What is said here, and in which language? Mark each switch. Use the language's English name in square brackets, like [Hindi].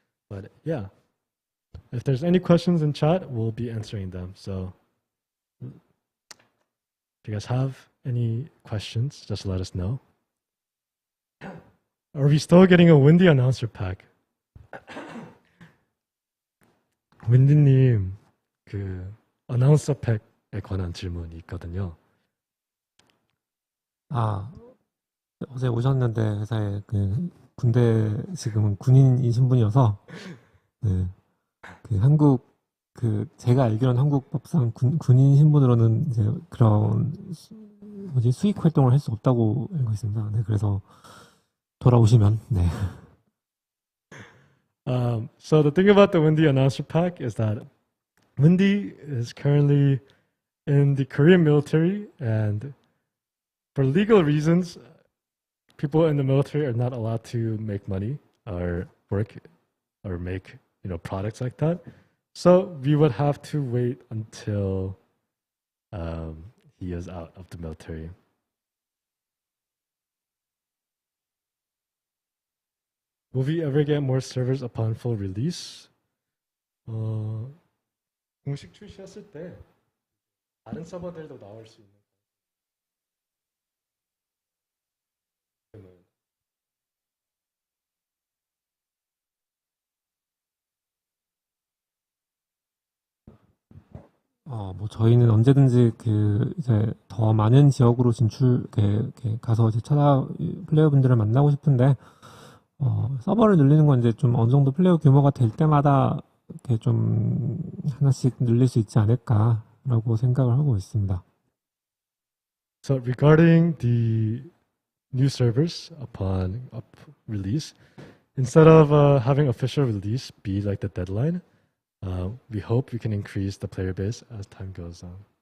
[English] But yeah, if there's any questions in chat, we'll be answering them. So if you guys have any questions, just let us know. Are we still getting a Windy announcer pack? [Korean] 윈디님, 그 어나운서 팩에 관한 질문이 있거든요. 아, 어제 오셨는데 회사에 그 군대 지금은 군인이신 분이어서 네, 그 한국 그 제가 알기로는 한국 법상 군인 신분으로는 이제 그런 수익 활동을 할 수 없다고 알고 있습니다. 네, 그래서 돌아오시면 네. [English] So the thing about the Windy announcer pack is that Windy is currently in the Korean military, and for legal reasons, people in the military are not allowed to make money or work or make products like that. So we would have to wait until he is out of the military. Will we ever get more servers upon full release? [Korean] 공식 출시했을 때 다른 서버들도 나올 수 있는. 뭐 저희는 언제든지 그 이제 더 많은 지역으로 이렇게 가서 이제 플레이어분들을 만나고 싶은데 서버를 늘리는 건 이제 좀 어느 정도 플레이어 규모가 될 때마다 이렇게 좀 하나씩 늘릴 수 있지 않을까라고 생각을 하고 있습니다. [English] So regarding the new servers upon release, instead of having official release be like the deadline, we hope we can increase the player base as time goes on.